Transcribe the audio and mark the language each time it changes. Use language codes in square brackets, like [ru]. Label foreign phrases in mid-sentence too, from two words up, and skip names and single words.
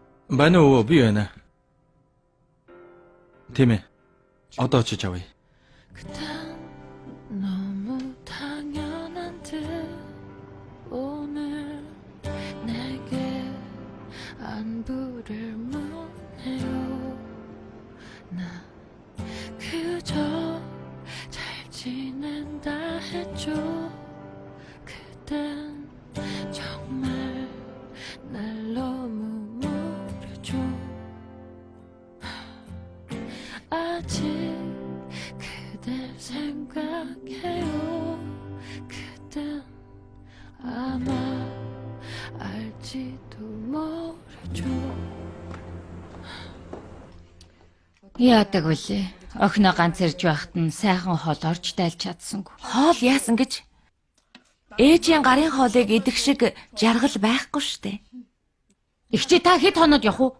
[mn] Байна уу? Би байна. Тийм ээ. Одоо очиж авъя. [ko] 그땐 너무 당연한 듯 오늘 내게 안부를 묻네요. 나 그저 잘 지낸다 했죠. 그땐 정말 날 너무 모르죠. 아직 그댈 생각해요. 그땐 아마 알지도 모르죠. [mn] Яадаг вүлээ. Охиноо ганц ирж байхад нь сайхан хоол орж дайлж чадсангүй. Хоол яасан гэж? Ээжийн гарын хоолыг идэх шиг жаргал байхгүй штэ. Игчээ та хэд хоноод явах уу?